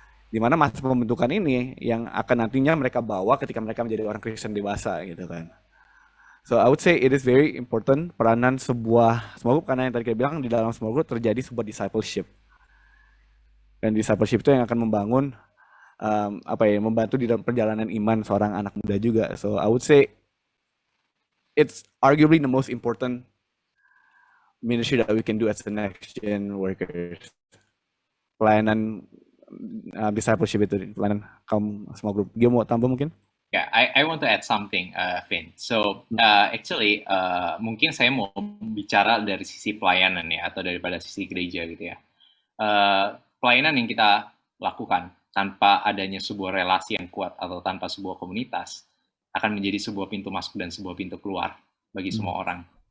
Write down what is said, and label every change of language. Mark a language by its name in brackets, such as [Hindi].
[Indonesian] Dimana masa pembentukan ini yang akan nantinya mereka bawa ketika mereka menjadi orang Kristen dewasa, gitu kan. [English] So I would say it is very important [Indonesian] peranan sebuah small group, karena yang tadi kita bilang di dalam small group terjadi sebuah discipleship. Dan discipleship itu yang akan membangun membantu di dalam perjalanan iman seorang anak muda juga. [English] So I would say it's arguably the most important ministry that we can do as the next gen workers. [Indonesian] Pelayanan discipleship itu, pelayanan kaum small group. Dia mau tambah mungkin? [English] Yeah, I want to add something, Vin. So actually, [Indonesian] mungkin saya mau bicara dari sisi pelayanan ya, atau daripada sisi gereja gitu ya. Pelayanan yang kita lakukan tanpa adanya sebuah relasi yang kuat atau tanpa sebuah komunitas akan menjadi sebuah pintu masuk dan sebuah pintu keluar bagi semua orang.